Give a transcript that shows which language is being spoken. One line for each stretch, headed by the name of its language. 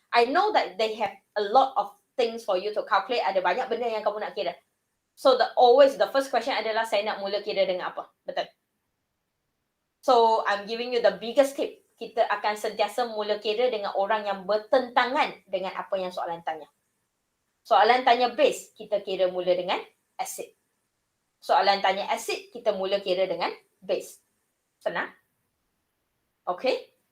English: I know that they have a lot of things for you to calculate.
Malay: Ada banyak benda yang kamu nak kira. So the first question adalah saya nak mula kira dengan apa. Betul?
English: So I'm giving you the biggest tip.
Malay: Kita akan sentiasa mula kira dengan orang yang bertentangan dengan apa yang soalan tanya. Soalan tanya base, kita kira mula dengan acid. Soalan tanya acid, kita mula kira dengan base. Senang? Okay?